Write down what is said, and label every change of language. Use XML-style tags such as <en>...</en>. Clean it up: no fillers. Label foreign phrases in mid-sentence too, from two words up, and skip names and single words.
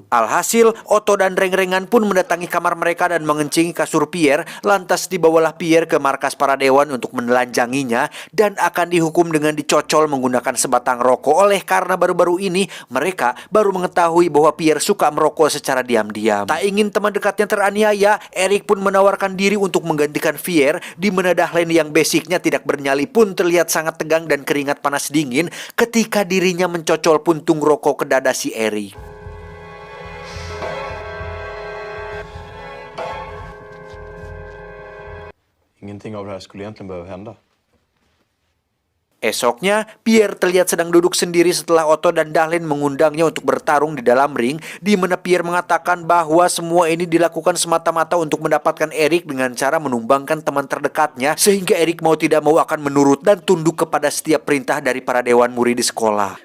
<id>Alhasil, Otto dan Reng-Rengan pun mendatangi kamar mereka dan mengencingi kasur Pierre, lantas dibawalah Pierre ke markas para dewan untuk menelanjanginya dan akan dihukum dengan dicocol menggunakan sebatang rokok, oleh karena baru-baru ini mereka baru mengetahui bahwa Pierre suka merokok secara diam-diam. Tak ingin teman dekatnya teraniaya, Erik pun menawarkan diri untuk menggantikan Pierre, di mana Dahlen yang basicnya tidak bernyali pun terlihat sangat tegang dan keringat panas dingin ketika dirinya mencocol puntung rokok ke dada si Erik.</id> <sv>Ingenting av det här skulle egentligen behöva hända.</sv> <id>Esoknya, Pierre terlihat sedang duduk sendiri setelah Otto dan Dahlen mengundangnya untuk bertarung di dalam ring, di mana Pierre mengatakan bahwa semua ini dilakukan semata-mata untuk mendapatkan Erik dengan cara menumbangkan teman terdekatnya, sehingga Erik mau tidak mau akan menurut dan tunduk kepada setiap perintah dari para dewan murid di sekolah.</id>